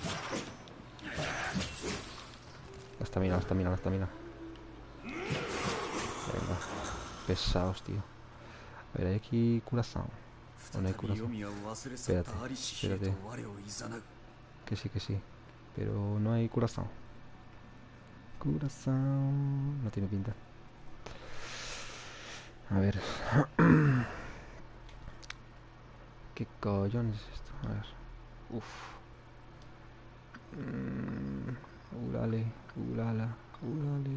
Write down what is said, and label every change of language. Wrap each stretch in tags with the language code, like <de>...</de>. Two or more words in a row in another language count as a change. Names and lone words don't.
<es>La estamina, la estamina, la estamina. pesados, tío. A ver, hay aquí curazao. O no hay</es> <ja>再び</ja> <es>curazao.</es> <ja>読みを忘れ去っ</ja> <es>Espérate,</es> <ja>たアリシヒへと</ja> <es>espérate.</es> <ja>我をいざなう。</ja> <es>Que sí, que sí. Pero no hay curazao. Curazao. No tiene pinta. A ver. ¿Qué cojones es esto? A ver. Uf. Ulale, ulala, ulale.</es>